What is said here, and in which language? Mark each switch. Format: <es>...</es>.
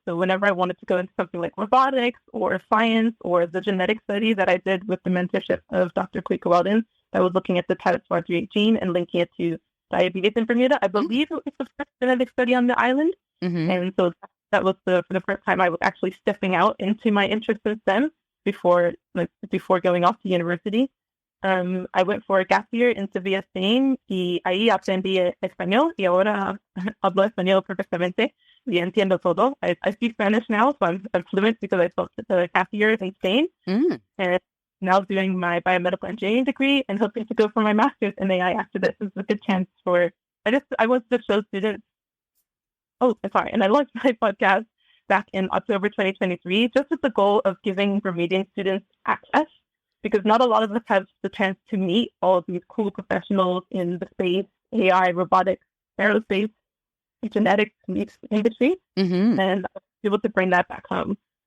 <en>So whenever I wanted to go into something like robotics or science or the genetic study that I did with the mentorship of Dr. Kwika Weldon, I was looking at the type 438 gene and linking it to diabetes in Bermuda. I believe it was the first genetic study on the island. Mm-hmm. And so that was for the first time I was actually stepping out into my interest in STEM before going off to university. I went for a gap year in Sevilla, Spain,</en> <es>y ahí aprendí español, y ahora hablo español perfectamente, y entiendo todo.</es> <en>I speak Spanish now, so I'm fluent because I spent the gap years in Spain. Mm. And now doing my biomedical engineering degree and hoping to go for my master's in AI after this. This is a good chance for, I want to show students, and I launched my podcast back in October 2023, just with the goal of giving Bermudian students access, because not a lot of us have the chance to meet all of these cool professionals in the space, AI, robotics, aerospace, genetics industry, and I was able to bring that back home.</en>